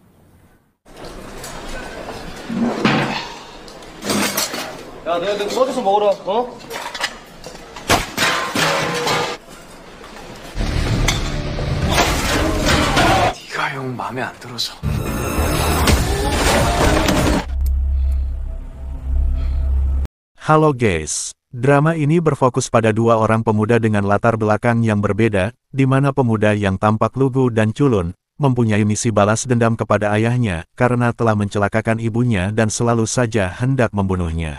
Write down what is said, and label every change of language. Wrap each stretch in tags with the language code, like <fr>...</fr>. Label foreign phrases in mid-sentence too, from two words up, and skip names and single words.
<ko>야, 너희들 꺼져서 먹으라, 어? 네가 형 마음에 안 들어서.</ko> <id>Halo guys, drama ini berfokus pada dua orang pemuda dengan latar belakang yang berbeda, di mana pemuda yang tampak lugu dan culun, mempunyai misi balas dendam kepada ayahnya karena telah mencelakakan ibunya dan selalu saja hendak membunuhnya.</id>